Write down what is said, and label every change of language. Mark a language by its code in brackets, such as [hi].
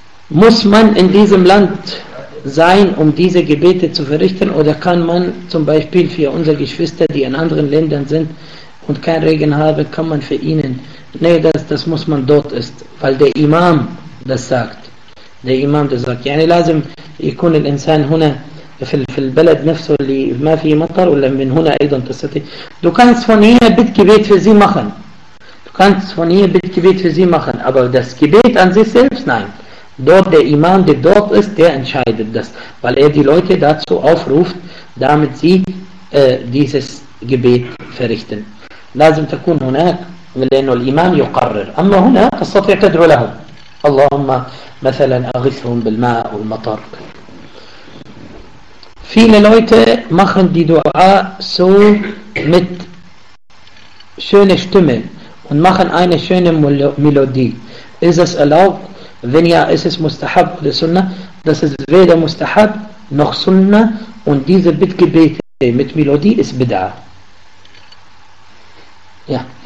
[de] Muss man in diesem Land sein, um diese Gebete zu verrichten, oder kann man zum Beispiel für unsere Geschwister, die in anderen Ländern sind und kein Regen haben, kann man für ihnen, das muss man dort ist, weil der Imam das sagt. Der Imam das sagt. [ar] Yani lazim ikun al insan huna في البلد نفسه اللي ما فيه مطر ولا من هنا أيضا تستطيع. [de] Du kannst von hier bitte Gebet für sie machen. Du kannst von hier bitte Gebet für sie machen. Aber das Gebet an sich selbst, nein. Dort der Imam, der dort ist, der entscheidet das, weil er die Leute dazu aufruft, damit sie dieses Gebet verrichten. [ar] لازم تكون هناك لأنه الإمام يقرر. أما هنا تستطيع تدعو لهم. اللهم مثلا أغثهم بالماء والمطر. [de] Viele Leute machen die Dua so mit schöner Stimme und machen eine schöne Melodie. Ist das erlaubt? Wenn ja, ist es Mustahab oder Sunnah? Das ist weder Mustahab noch Sunnah, und diese Bittgebete mit Melodie ist Bid'ah. Ja.